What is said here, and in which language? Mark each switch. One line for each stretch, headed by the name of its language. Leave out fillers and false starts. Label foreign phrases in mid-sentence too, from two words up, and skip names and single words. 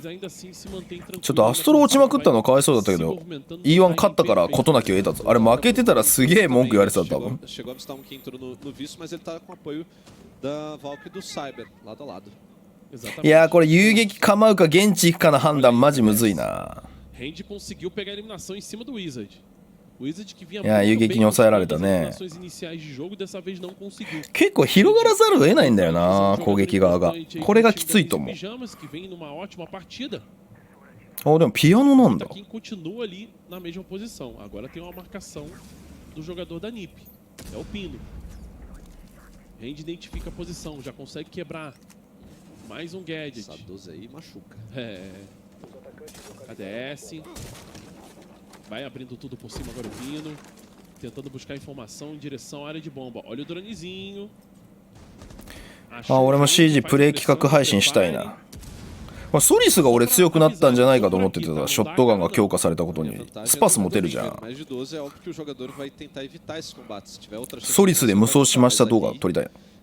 Japanese: ちょっとアストロ落ちまくったのかわいそうだったけど E1 勝ったから事なきを得たぞ。あれ負けてたらすげえ文句言われてた多分。いやーこれ遊撃構うか現地行くかの判断マジむずいな。
Portuguese: Randy conseguiu pegar a eliminação em cima do Wizard. O Wizard que vinha
Japanese: いや遊撃に抑えられたね。
Portuguese: iniciais de jogo dessa vez não conseguiu.
Japanese: 結構広がらざるを得ないんだよな攻撃側が。これがきついと思う。
Portuguese: Pijamas que vem numa ótima partida.
Japanese: あでもピアノなんだ。
Portuguese: Quem continua ali na mesma posição. Agora tem uma marcação do jogador da NiP. É o Pino. Randy identifica a posição, já consegue quebrar. Mais um gadget. Essa 12 aí machuca. É. KDS. Vai abrindo tudo por cima agora o Pino. Tentando buscar informação em direção à área de bomba. Olha o dronezinho.
Japanese: あ俺も CG プレイ企画配信したいな。ソリスが俺強くなったんじゃないかと思っててさ、ショットガンが強化されたことにスパス持てるじゃん。ソリスで無双しました動画撮りたい。